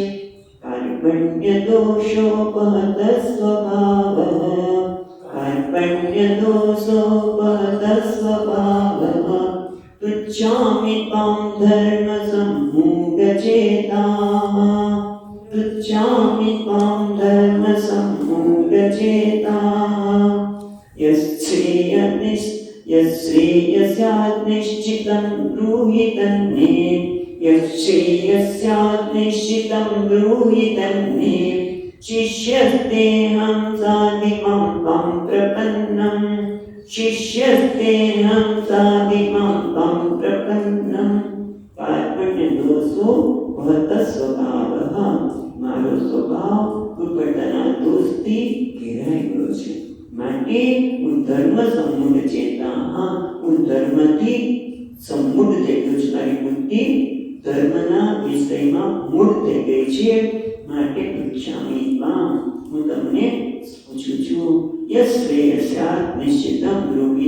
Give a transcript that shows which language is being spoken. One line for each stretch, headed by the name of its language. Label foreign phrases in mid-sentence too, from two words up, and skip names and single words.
Sanskrit: કાર્પણ્ય દોષોપહત સ્વભાવઃ, કાર્પણ્ય દોષોપહત સ્વભાવઃ, પૃચ્છામિ ત્વાં ધર્મ સમ્મૂઢચેતાઃ, પૃચ્છામિ ત્વાં ધર્મ સમ્મૂઢચેતાઃ. यश्रेयस्यात् निश्चितं ब्रूहि तन्मे, यश्रेयस्यात् निश्चितं ब्रूहि तन्मे, शिष्यस्तेऽहं साधिमां त्वं प्रपन्नं शिष्यस्तेऽहं साधिमां त्वं प्रपन्नं પાર્પણ્ય દોષો વહત સ્વભાવ
Gujarati: મારો સ્વભાવ કૃપણતાના દોષથી ઘેરાઈ ગયો છે માટે હું
Sanskrit: ધર્મ સંમૂઢ ચેતા
Gujarati: હું ધર્મથી સંમૂઢ થઈ ગયો છું મારી બુદ્ધિ ધર્મના વિષયમાં મૂળ થઈ ગઈ છે માટે
Sanskrit: પૃચ્છામિ ત્વામ
Gujarati: હું તમને પૂછું છું
Sanskrit: યશ્રેયસ્યાત નિશ્ચિતમ બ્રૂહિ